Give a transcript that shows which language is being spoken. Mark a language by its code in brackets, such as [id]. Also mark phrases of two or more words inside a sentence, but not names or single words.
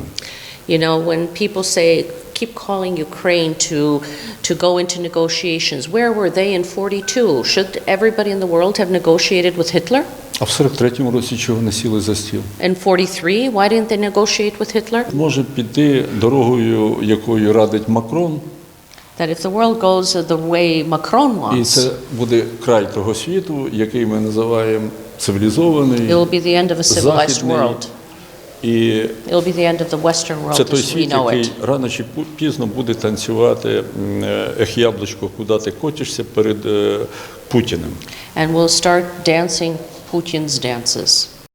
[en] You know, when people say, keep calling Ukraine to go into negotiations, where were they in 42? Should everybody in the world have negotiated with Hitler? [uk] А в 43-му році чого не сіли за стіл? [en] In 43, why didn't they negotiate with Hitler? [uk] Може піти дорогою, якою радить Макрон. [en] That if the world goes the way Macron wants, [uk] і це буде край того світу, який ми називаємо цивілізований, [en] it will be the end of a civilized world. It'll be the end of the Western world [uk] це той [en] as we [uk] світ, [en] know it. [uk] який рано чи пізно буде танцювати «Ех, яблучко, куди ти котишся» перед Путіним. [en] And we'll start dancing Putin's dances.